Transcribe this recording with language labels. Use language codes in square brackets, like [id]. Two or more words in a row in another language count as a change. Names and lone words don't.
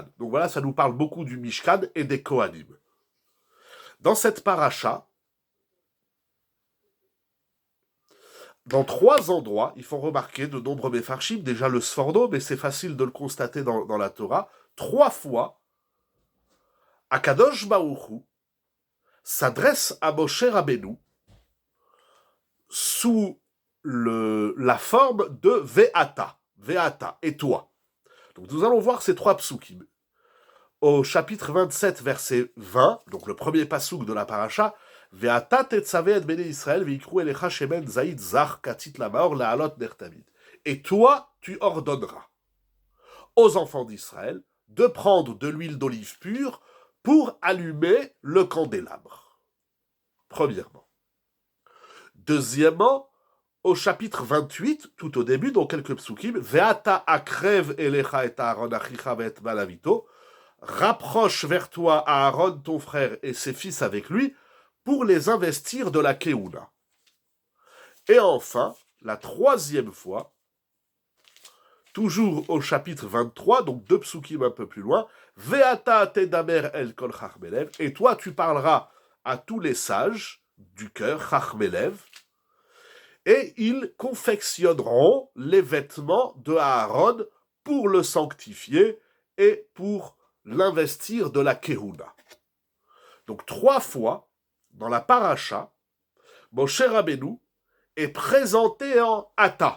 [fr] Donc voilà, ça nous parle beaucoup du Mishkan et des Kohanim. Dans cette paracha, dans 3 endroits, il faut remarquer de nombreux Mefarshim, déjà le Sforno, mais c'est facile de le constater dans la Torah, 3 fois, [he] הקדוש ברוך הוא [fr] s'adresse à Moshe Rabbeinu sous la forme de Ve'ata, et toi. Donc nous allons voir ces 3 psukim. Au chapitre 27, verset 20, donc le premier pasouk de la paracha, [he] ואתה תצוה את בני ישראל ויקחו אליך שמן זית זך כתית למאור להעלות נר תמיד. [fr] Et toi, tu ordonneras aux enfants d'Israël de prendre de l'huile d'olive pure pour allumer le candélabre. Premièrement. Deuxièmement, au chapitre 28, tout au début, dans quelques psukim, [he] ואתה הקרב אליך את אהרן אחיך ואת בניו אתו, [fr] rapproche vers toi Aaron, ton frère, et ses fils avec lui, pour les investir de la Keuna. Et enfin, la 3e fois, toujours au chapitre 23, donc 2 psukim un peu plus loin, [he] ואתה תדבר אל כל חכמי לב, [fr] et toi tu parleras à tous les sages du cœur, chachmelev, et ils confectionneront les vêtements de Aaron pour le sanctifier et pour l'investir de la Kehuna. Donc 3 fois, dans la paracha, Moshe Rabbeinu est présenté en Ata.